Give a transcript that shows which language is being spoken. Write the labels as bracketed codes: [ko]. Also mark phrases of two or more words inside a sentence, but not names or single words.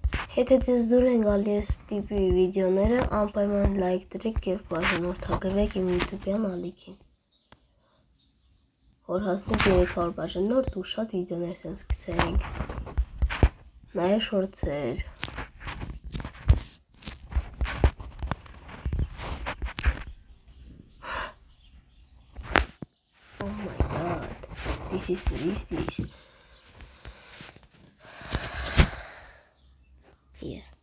[hy] Եթե ձեզ դուր են գալի այս տիպի վիդեոները, անպայման լայք դրեք և բաժանորդագրվեք իմ յութուբյան ալիքին, որ հասնենք 300 բաժանորդ ու շատ վիդեոներ սենց գցենք, նաև շորցեր։ [en] Oh my god, this is what is this? Yeah.